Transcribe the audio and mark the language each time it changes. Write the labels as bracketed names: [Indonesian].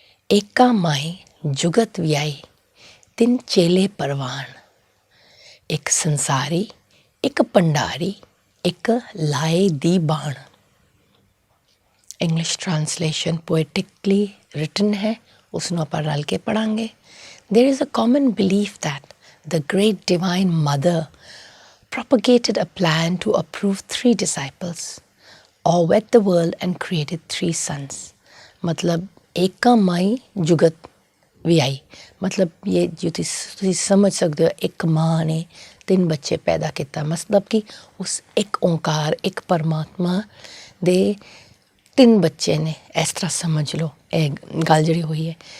[Punjabi] ਏਕਾ ਮਾਈ ਜੁਗਤ ਵਿਆਈ 3 ਚੇਲੇ ਪਰਵਾਨ, ਇੱਕ ਸੰਸਾਰੀ, ਇੱਕ ਭੰਡਾਰੀ, ਇੱਕ ਲਾਏ ਦੀ ਬਾਣ। [English] English translation poetically written [Punjabi] ਹੈ, ਉਸ ਨੂੰ ਆਪਾਂ ਰਲ ਕੇ ਪੜ੍ਹਾਂਗੇ। [English] There is a common belief that the great divine mother propagated a plan to approve 3 disciples or wed the world and created 3 sons. [Punjabi] मतलब ਏਕਾ ਮਾਈ ਜੁਗਤ ਵਿਆਈ, ਮਤਲਬ ਇਹ ਜੋ ਤੁਸੀਂ ਸਮਝ ਸਕਦੇ ਹੋ, ਇੱਕ ਮਾਂ ਨੇ 3 ਬੱਚੇ ਪੈਦਾ ਕੀਤਾ। ਮਤਲਬ ਕਿ ਉਸ ਇੱਕ ਓਂਕਾਰ ਇੱਕ ਪਰਮਾਤਮਾ ਦੇ 3 ਬੱਚੇ ਨੇ, ਇਸ ਤਰ੍ਹਾਂ ਸਮਝ ਲਓ ਇਹ ਗੱਲ ਜਿਹੜੀ ਹੋਈ ਹੈ।